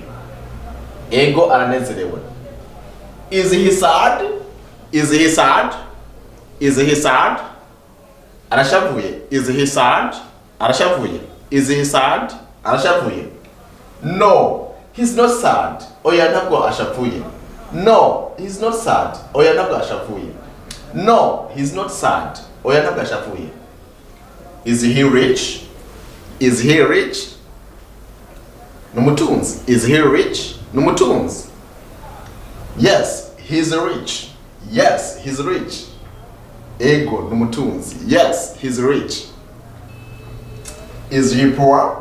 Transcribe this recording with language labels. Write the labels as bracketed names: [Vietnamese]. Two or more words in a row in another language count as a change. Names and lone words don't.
[Rundi] Ego aranezerewe. [English] Is he sad? Is he sad? Is he sad? Arashavuye. Is he sad? Arashavuye. Is he sad? Arashavuye. No, he's not sad. [Rundi] Oya ntabwo ashavuye. No, [English] he's not sad. [Rundi] Oya ntabwo ashavuye. No, [English] he's not sad. [Rundi] Oya ntabwo ashavuye. [English] Is he rich? Is he rich? Numutunzi. Is he rich? Numutunzi. Yes, he's rich. Yes, he's rich. [Rundi] Ego numutunzi. [English] Yes, he's rich. Is he poor?